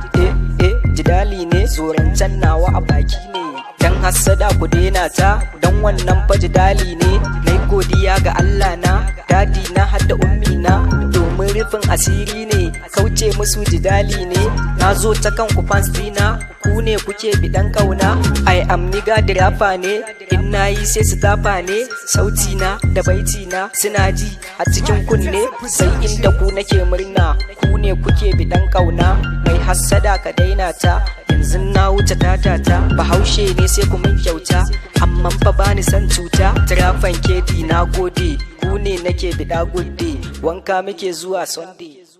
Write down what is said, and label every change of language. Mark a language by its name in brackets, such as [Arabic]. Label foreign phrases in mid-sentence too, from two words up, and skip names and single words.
[Hausa] Eh, eh, jidali ne, zorancen nawa a baki ne. Dan hassada ku daina ta, dan wannan fa jidali ne. Nai godiya ga Allah na, dadi na har da ummi na, domin rufin asiri ne, kauce musu jidali ne. Na zo ta kan ku fans dina, ku ne kuke biɗan ƙauna. [English] I am nigga the rapper [Hausa] ne, in na yi sai su tafa ne. Sauti na da baiti na suna ji a cikin kunne, sai inda ku nake murna, ku ne kuke biɗan ƙauna. Mai hassada ka daina ta, yanzu na wuce tatata. Bahaushe ne sai ku min kyauta, amma fa ba ni son cuta. Tirafan K D na gode, ku ne nake biɗa [English] good day. [Hausa] Wanka muke zuwa Sunday.